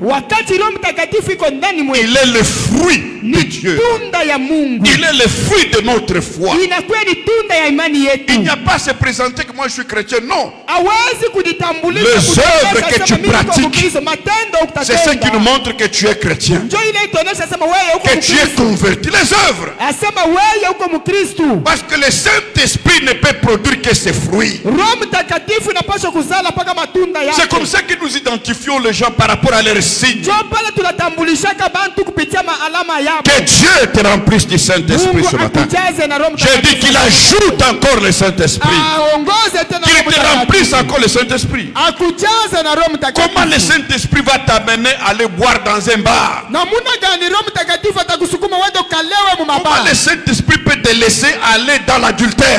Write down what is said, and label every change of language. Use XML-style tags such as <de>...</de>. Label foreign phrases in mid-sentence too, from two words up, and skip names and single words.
<sw>Wakati Roho Mtakatifu iko ndani mwetu,</sw> <fr>il est le fruit de Dieu.</fr> <sw>tunda ya Mungu.</sw> <fr>Il est le fruit de notre foi.</fr> <sw>Inakuwa ni tunda ya imani yetu.</sw> <fr>Il n'y a pas à se présenter que moi je suis chrétien. Non.</fr> <sw>Hawezi kujitambulisha.</sw> <fr>Les œuvres que tu pratiques,</fr> <sw>matendo</sw> <fr>c'est ce qui nous montre que tu es chrétien.</fr> <sw>Njoo ile itaonyesha sema wewe uko</sw> <fr>Que tu es</fr> <sw>Mkristo.</sw> <fr>converti. Les œuvres.</fr> <sw>Asema wewe uko Mkristo.</sw> <fr>Parce que le Saint-Esprit ne peut produire que ses fruits.</fr> <sw>Roho Mtakatifu inapaswa kuzala mpaka matunda yake.</sw> <fr>C'est comme ça que nous identifions les gens par rapport à leurs signes.</fr> <sw>Njoo pale tunatambulishaka bantu kupitia maalama yao.</sw> <fr>Que Dieu te remplisse du Saint-Esprit ce matin. J'ai dit qu'il ajoute encore le Saint-Esprit. Qu'il te remplisse encore le Saint-Esprit. Comment le Saint-Esprit va t'amener à aller boire dans un bar? Comment le Saint-Esprit peut te laisser aller dans l'adultère?</fr>